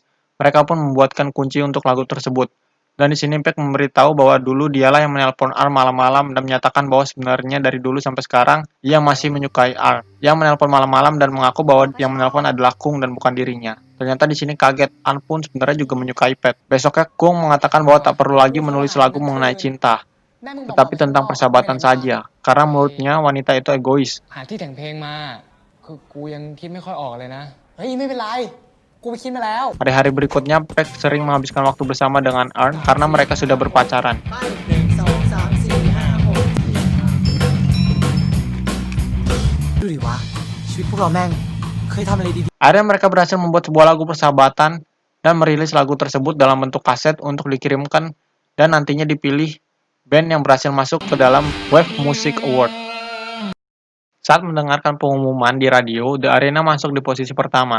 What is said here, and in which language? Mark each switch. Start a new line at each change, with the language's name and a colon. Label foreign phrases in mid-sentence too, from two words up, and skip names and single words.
Indonesian: Mereka pun membuatkan kunci untuk lagu tersebut. Dan di sini Pack memberitahu bahwa dulu dialah yang menelpon Arn malam-malam dan menyatakan bahwa sebenarnya dari dulu sampai sekarang ia masih menyukai Arn. Ia menelpon malam-malam dan mengaku bahwa yang menelpon adalah Kung dan bukan dirinya. Ternyata di sini kaget, Arn pun sebenarnya juga menyukai Pack. Besoknya Kung mengatakan bahwa tak perlu lagi menulis lagu mengenai cinta, tetapi tentang persahabatan saja, karena menurutnya wanita itu egois.
Thai: หาที่แต่งเพลงมาคือกูยังคิดไม่ค่อยออกเลยนะ เฮ้ย ไม่เป็นไร กูไปคิดมาแล้ว
Indonesian: Hari-hari berikutnya, Pack sering menghabiskan waktu bersama dengan Arn karena mereka sudah berpacaran.
Thai: ดูดิวะ ชีวิตพวกเราแม่ง เคยทำอะไรดี
Indonesian: Akhirnya mereka berhasil membuat sebuah lagu persahabatan dan merilis lagu tersebut dalam bentuk kaset untuk dikirimkan dan nantinya dipilih band yang berhasil masuk ke dalam Wave Music Award. Saat mendengarkan pengumuman di radio, The Arena masuk di posisi pertama.